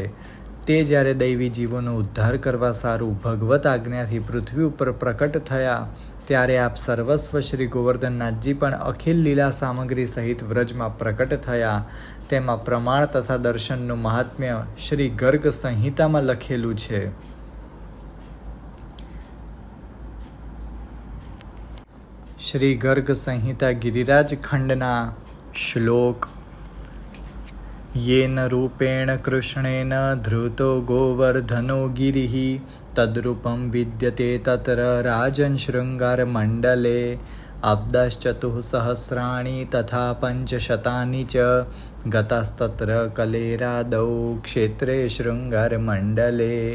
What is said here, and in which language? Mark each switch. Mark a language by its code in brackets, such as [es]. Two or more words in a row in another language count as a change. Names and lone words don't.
[gu] તે જ્યારે દૈવી જીવોનો ઉદ્ધાર કરવા સારું ભગવત આજ્ઞાથી પૃથ્વી ઉપર પ્રકટ થયા ત્યારે આપ સર્વસ્વ શ્રી ગોવર્ધનનાથજી પણ અખિલ લીલા સામગ્રી સહિત વ્રજમાં પ્રકટ થયા। તેમાં પ્રમાણ તથા દર્શનનું મહાત્મ્ય શ્રી ગર્ગ સંહિતામાં લખેલું છે। શ્રી ગર્ગ સંહિતા ગિરિરાજ ખંડના શ્લોક। [sa] येन रूपेण कृष्णेन धृतो गोवर्धनो गिरिः तद्रूपं विद्यते तत्र राजन् शृङ्गारमण्डले। अब्दश्चतुःसहस्राणि तथा 500 च गतास्तत्र कलेरादौ क्षेत्रे शृङ्गारमण्डले।